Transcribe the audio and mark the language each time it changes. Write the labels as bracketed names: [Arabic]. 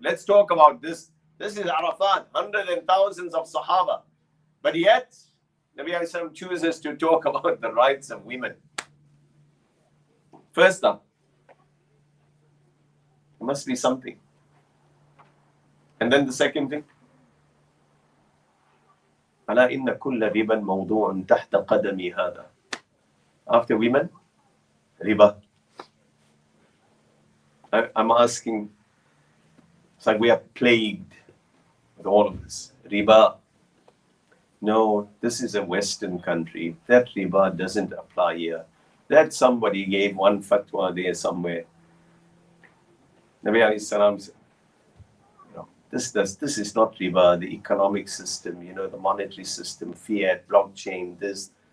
[English] Let's talk about this. This is Arafat, hundreds and thousands of Sahaba. But yet, Nabi alayhi salam chooses to talk about the rights of women. First up, there must be something. And then the second thing, [Arabic] ألا إن كل ربا موضوع تحت قدمي هذا. [English] After women, riba. I'm asking, it's like we are plagued with all of this. Riba. No, this is a Western country. That riba doesn't apply here. That somebody gave one fatwa there somewhere. Nabi alayhi salam said, this is not riba, the economic system, the monetary system, fiat, blockchain, this.